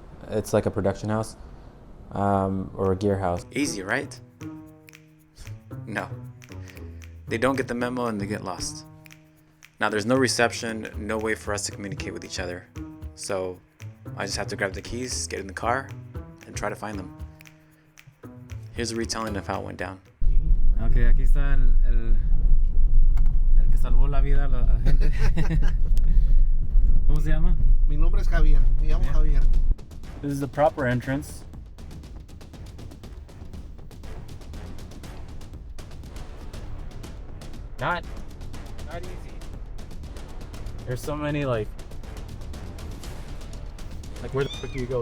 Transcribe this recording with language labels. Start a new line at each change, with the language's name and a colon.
English: It's like a production house, or a gear house. Easy, right? No. They don't get the memo and they get lost. Now there's no reception, no way for us to communicate with each other. So I just have to grab the keys, get in the car, and try to find them. Here's a retelling of how it went down.
Spanish: Ok, aquí está el que salvó la vida a la gente. ¿Cómo se llama? Mi nombre es Javier. Me llamo Javier.
English: This is the proper entrance. Not easy. There's so many like where the frick do you go?